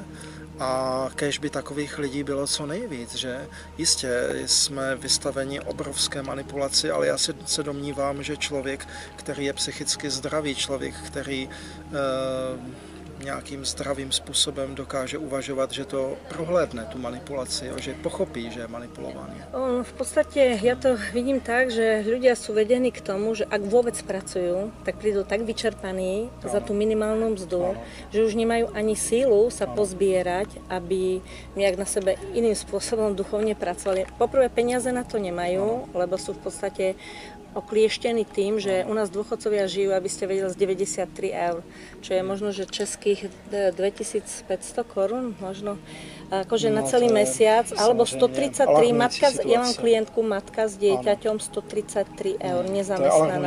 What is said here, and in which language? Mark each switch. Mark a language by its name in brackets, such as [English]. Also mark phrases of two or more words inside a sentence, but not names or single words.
[Czech] A kéž by takových lidí bylo co nejvíc, že jistě jsme vystaveni obrovské manipulaci, ale já se domnívám, že člověk, který je psychicky zdravý, člověk, který nějakým zdravým způsobem dokáže uvažovat, že to prohlédne, tu manipulaci, že pochopí, že je manipulovaný. [Slovak] V podstate ja to vidím tak, že ľudia sú vedení k tomu, že ak vôbec pracujú, tak prídu tak vyčerpaní za tú minimálnu mzdu, že už nemajú ani sílu sa pozbierať, aby nejak na sebe iným spôsobom duchovne pracovali. Poprvé peniaze na to nemajú, lebo sú v podstate oklieštení tým, že u nás dôchodcovia žijú, aby ste vedeli, z 93 eur, čo je možno, že českých 2500 korún, možno akože na celý mesiac, alebo 133, ja mám klientku, matka s dieťaťom, 133 eur, nezamestnaná.